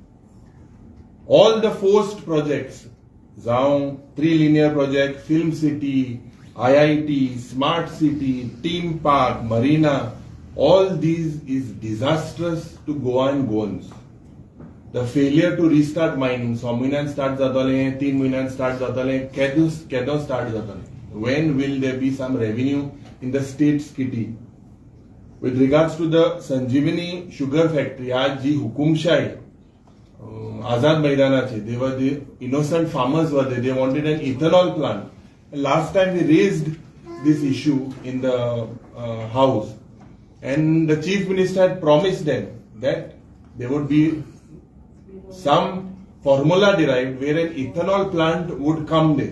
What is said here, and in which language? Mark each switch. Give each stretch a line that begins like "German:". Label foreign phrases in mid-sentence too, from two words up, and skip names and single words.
English: All the forced projects, Zaun, 3 linear project, Film City, IIT, Smart City, Team Park, Marina, all these is disastrous to Goa and Goans. The failure to restart mining,
Konkani: 6 महीने start जातले,
English: 3 महीने start जातले, केदो start जातले. When will there be some revenue in the state's kitty? With regards to the Sanjeevani sugar factory,
Konkani: आज जी हुकुमशाही,
English: Azad Maidanache, they were the innocent farmers were there. They wanted an ethanol plant. Last time we raised this issue in the house, and the chief minister had promised them that there would be some formula derived where an ethanol plant would come there.